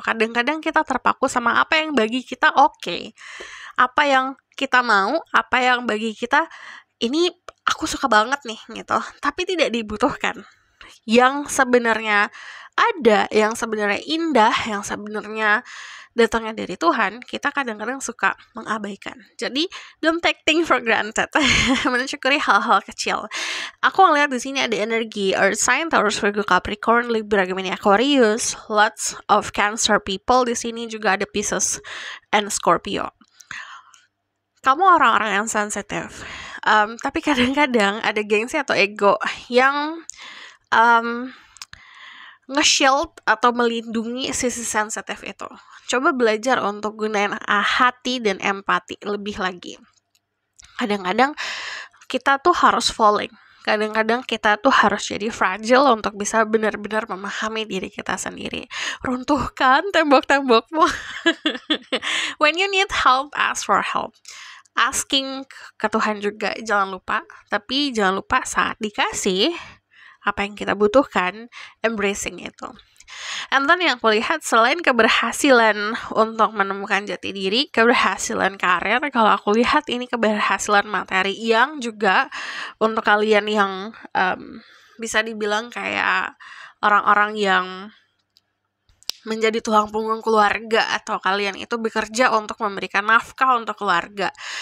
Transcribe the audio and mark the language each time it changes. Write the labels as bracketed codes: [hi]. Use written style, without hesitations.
[id] Kadang-kadang kita terpaku sama apa yang bagi kita oke, apa yang kita mau, apa yang bagi kita ini aku suka banget nih gitu, tapi tidak dibutuhkan. Yang sebenarnya ada, yang sebenarnya indah, yang sebenarnya datangnya dari Tuhan, kita kadang-kadang suka mengabaikan. Jadi [en] don't take things for granted. [id] Mensyukuri hal-hal kecil. Aku ngeliat di sini ada energi Earth sign, Taurus, Virgo, Capricorn, Libra, Gemini, Aquarius, [en] lots of Cancer people. [id] Di sini juga ada Pisces and Scorpio. Kamu orang-orang yang sensitif, tapi kadang-kadang ada gengsi atau ego yang nge-shield atau melindungi sisi sensitif itu. Coba belajar untuk gunain hati dan empati lebih lagi. Kadang-kadang kita tuh harus falling. Kadang-kadang kita tuh harus jadi fragile untuk bisa benar-benar memahami diri kita sendiri. Runtuhkan tembok-tembokmu. [en] When you need help, ask for help. [id] Asking ke Tuhan juga jangan lupa. Tapi jangan lupa saat dikasih apa yang kita butuhkan, embracing itu. And then yang aku lihat, selain keberhasilan untuk menemukan jati diri, keberhasilan karir, kalau aku lihat ini keberhasilan materi yang juga untuk kalian yang bisa dibilang kayak orang-orang yang menjadi tulang punggung keluarga, atau kalian itu bekerja untuk memberikan nafkah untuk keluarga.